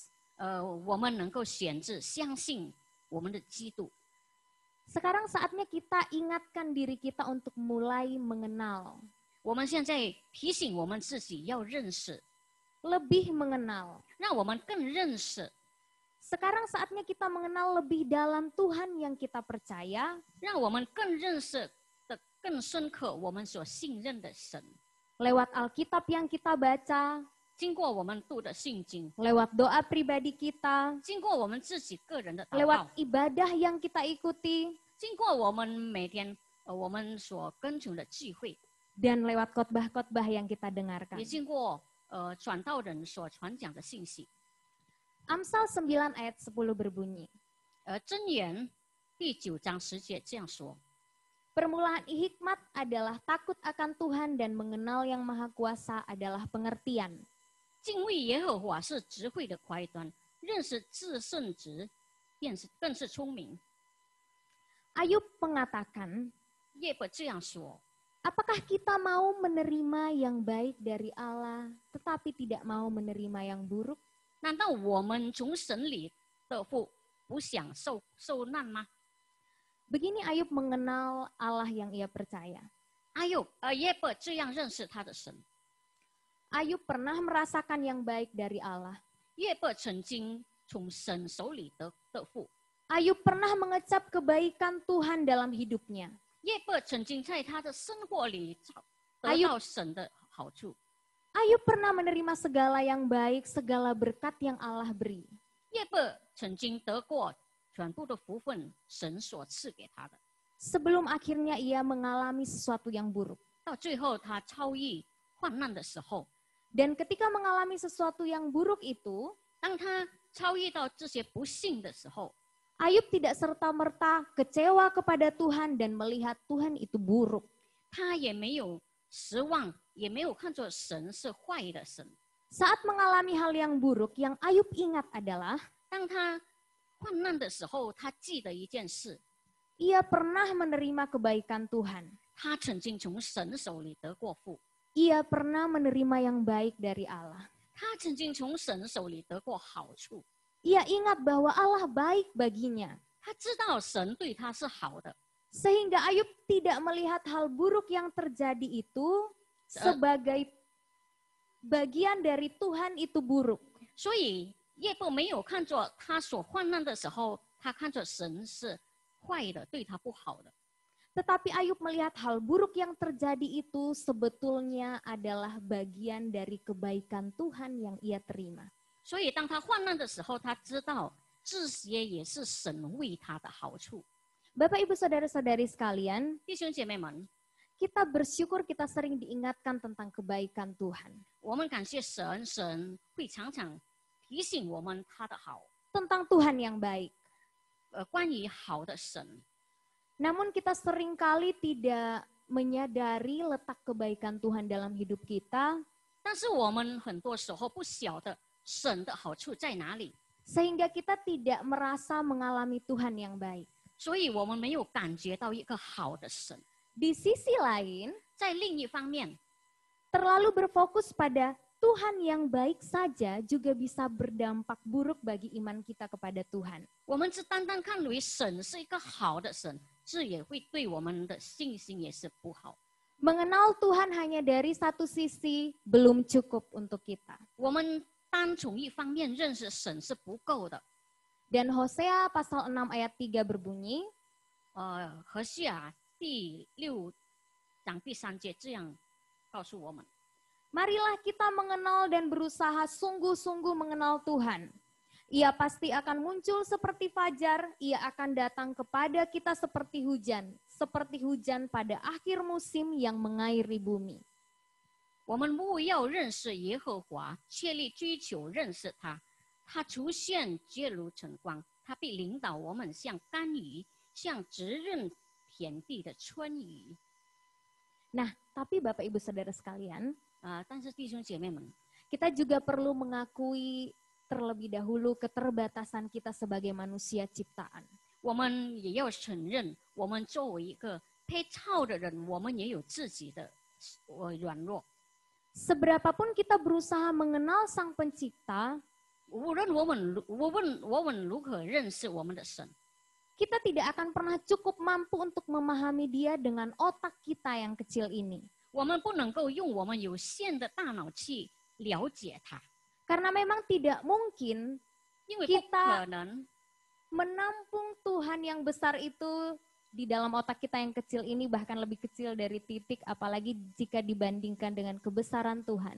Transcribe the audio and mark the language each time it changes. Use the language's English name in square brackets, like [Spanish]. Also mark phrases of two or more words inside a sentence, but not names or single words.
[Chinese] 我们能够选择相信我们的基督。 [Indonesian] Sekarang saatnya kita ingatkan diri kita untuk mulai mengenal, [Chinese] 我们现在提醒我们自己要认识， [Indonesian] lebih mengenal. [Chinese] 让我们更认识， [Indonesian] Sekarang saatnya kita mengenal lebih dalam Tuhan yang kita percaya, [Chinese] 让我们更认识的更深刻我们所信任的神。 [Indonesian] lewat Alkitab yang kita baca, [Chinese] 经过我们读的圣经， [Indonesian] lewat doa pribadi kita, [Chinese] 经过我们自己个人的祷 [Indonesian] lewat [Chinese] 告， [Indonesian] ibadah yang kita ikuti, [Chinese] 经过我们每天我们所跟从的聚会， [Indonesian] dan lewat khotbah-khotbah yang kita dengarkan. [Chinese] 也经过传道人所传讲的信息。 [Indonesian] Amsal 9 ayat 10 berbunyi, [Chinese] 箴言第9章10节这样说： [Indonesian] permulaan hikmat adalah takut akan Tuhan dan mengenal yang maha kuasa adalah pengertian. [Chinese] 敬畏耶和华是智慧的开端，认识至圣值更是聪明。 [Indonesian] Ayub mengatakan, [Chinese] 耶伯这样说： [Indonesian] apakah kita mau menerima yang baik dari Allah, tetapi tidak mau menerima yang buruk? [Chinese] 难道我们从神里得福，不想受难吗？ [Indonesian] Begini Ayub mengenal Allah yang ia percaya. [Chinese] 耶伯这样认识他的神。 [Indonesian] Ayub pernah merasakan yang baik dari Allah. [Chinese] 耶伯曾经从神手里得福。 [Indonesian] Ayub pernah mengecap kebaikan Tuhan dalam hidupnya. [Chinese] 耶伯曾经在他的生活里得到神的好处。 [Indonesian] Ayub pernah menerima segala yang baik, segala berkat yang Allah beri. [Chinese] 耶伯曾经得过全部的福分，神所赐给他的。 [Indonesian] Sebelum akhirnya ia mengalami sesuatu yang buruk. [Chinese] 到最后，他超越患难的时候， [Indonesian] Dan ketika mengalami sesuatu yang buruk itu, [Chinese] 当他超越到这些不幸的时候， [Indonesian] Ayub tidak serta-merta kecewa kepada Tuhan dan melihat Tuhan itu buruk. [Chinese] 他也没有失望，也没有看作神是坏的神。 [Indonesian] Saat mengalami hal yang buruk, yang Ayub ingat adalah [Chinese] 当他患难的时候，他记得一件事， [Indonesian] ia pernah menerima kebaikan Tuhan. [Chinese] 他曾经从神手里得过福， [Indonesian] Ia pernah menerima yang baik dari Allah. [Chinese] 他曾经从神手里得过好处， [Indonesian] Ia ingat bahwa Allah baik baginya. [Chinese] 他知道神对他是好的， [Indonesian] Sehingga Ayub tidak melihat hal buruk yang terjadi itu sebagai bagian dari Tuhan itu buruk. [Chinese] 所以耶伯没有看作他所患难的时候，他看作神是坏的，对他不好的。 [Indonesian] Tetapi Ayub melihat hal buruk yang terjadi itu sebetulnya adalah bagian dari kebaikan Tuhan yang ia terima. [Chinese] 所以当他患难的时候，他知道这些也是神为他的好处。 [Indonesian] Bapak Ibu Saudara-saudari sekalian, [Chinese] 弟兄姐妹们， [Indonesian] kita bersyukur kita sering diingatkan tentang kebaikan Tuhan. [Chinese] 我们感谢神，神会常常提醒我们他的好， [Indonesian] Tentang Tuhan yang baik. [Chinese] 关于好的神。 [Indonesian] Namun kita seringkali tidak menyadari letak kebaikan Tuhan dalam hidup kita, [Chinese] 但是我们很多时候不晓得神的好处在哪里， [Indonesian] sehingga kita tidak merasa mengalami Tuhan yang baik. [Chinese] 所以我们没有感觉到一个好的神。 [Indonesian] Di sisi lain, [Chinese] 在另一方面， [Indonesian] terlalu berfokus pada Tuhan yang baik saja juga bisa berdampak buruk bagi iman kita kepada Tuhan. [Chinese] 我们只单单看为神是一个好的神，这也会对我们的信心也是不好。 [Indonesian] Mengenal Tuhan hanya dari satu sisi belum cukup untuk kita. [Chinese] 我们单单从一方面认识神是不够的。 [Indonesian] Dan Hosea pasal 6 ayat 3 berbunyi, [Chinese] 何西阿第6章第3节这样告诉我们： [Indonesian] marilah kita mengenal dan berusaha sungguh-sungguh mengenal Tuhan. Ia pasti akan muncul seperti fajar, ia akan datang kepada kita seperti hujan pada akhir musim yang mengairi bumi. [Chinese] 我们务要认识耶和华，切力追求认识他。他出现皆如晨光，他必领导我们像甘雨，像滋润田地的春雨。 [Indonesian] Nah, tapi Bapak Ibu Saudara sekalian, [Chinese] 但是弟兄姐妹们， [Indonesian] kita juga perlu mengakui terlebih dahulu keterbatasan kita sebagai manusia ciptaan. [Chinese] 我们也要承认，我们作为一个配造的人，我们也有自己的软弱。 [Indonesian] Seberapapun kita berusaha mengenal Sang Pencipta, [Chinese] 无论我们如何认识我们的神， [Indonesian] kita tidak akan pernah cukup mampu untuk memahami Dia dengan otak kita yang kecil ini. [Chinese] 我们不能够用我们有限的大脑去了解他， [Indonesian] Karena memang tidak mungkin [Chinese] 因为不 [Indonesian] kita [Chinese] 可能 [Indonesian] menampung Tuhan yang besar itu di dalam otak kita yang kecil ini, bahkan lebih kecil dari titik, apalagi jika dibandingkan dengan kebesaran Tuhan.